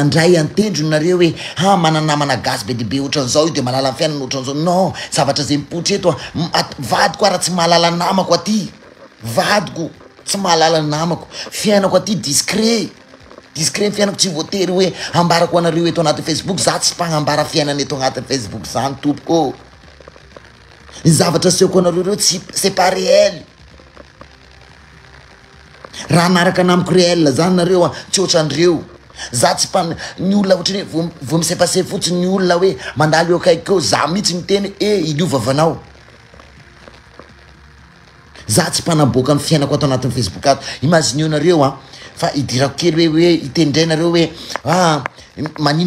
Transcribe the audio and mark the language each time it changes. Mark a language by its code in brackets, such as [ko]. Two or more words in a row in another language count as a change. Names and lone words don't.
[mg] mandray antendro nareo hoe mananamana gasy be dibe ohatran'izao io de malala fiainana ohatran'izao non zavatra zay mipotry eto vadiko ara tsy mahalala namako aty vadiko tsy mahalala namako fiainako aty discret fiainako tsy voatery hoe ambarako anareo eto anaty Facebook za tsy mpagnambara fiainana eto anaty Facebook zany tompoko ny zavatra seoko anareo reo tsy [fr] c'est pas réel [mg] raha naraka namiko réel zany nareo tsy ohatran'ireo za tsy ny olona ohatrany hoe vo misepase fotsiny ny olona hoe mandalo eo akaiky eo za mihitsy miteny iliova vanao za tsy mpanaboaka ny fiainako ato anatin'ny Facebook ato imagine eo nareo fa idirako kely hoe itendray nareo hoe manino